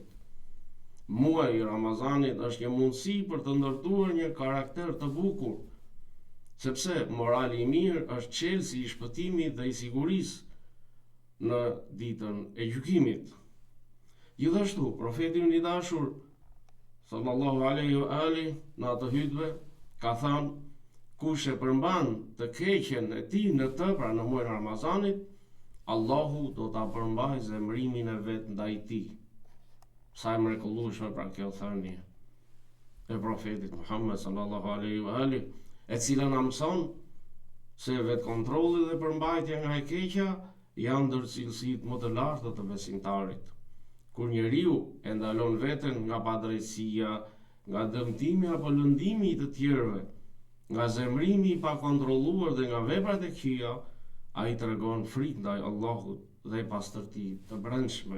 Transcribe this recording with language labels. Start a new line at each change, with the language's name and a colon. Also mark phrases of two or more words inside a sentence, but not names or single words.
Albanian: Muaji i Ramazanit është një mundësi për të ndërtuar një karakter të bukur, sepse morali i mirë është çelësi i shpëtimit dhe i sigurisë në ditën e gjykimit. Gjithashtu, profeti i dashur
Arabic: صلى الله عليه وآله
Albanian: në atë hutbë ka thënë: kush e përmban të keqen e tij në të, pra në muajin e Ramazanit, Allahu do ta përmbajë zemrimin e vet ndaj tij. Sa e mrekullueshme pra kjo thënie e profetit Muhammed
Arabic: صلى الله عليه وآله,
Albanian: e cila na mëson se vetë kontrolli dhe përmbajtja nga e keqja janë ndër cilësitë më të larta të besimtarit. Kur njeriu e ndalon veten nga padrejtësia, nga dëmtimi apo lëndimi i të tjerëve, nga zemrimi i pakontrolluar dhe nga veprat e këqija, ai tregon frikë ndaj Allahut dhe pastërti të brendshme.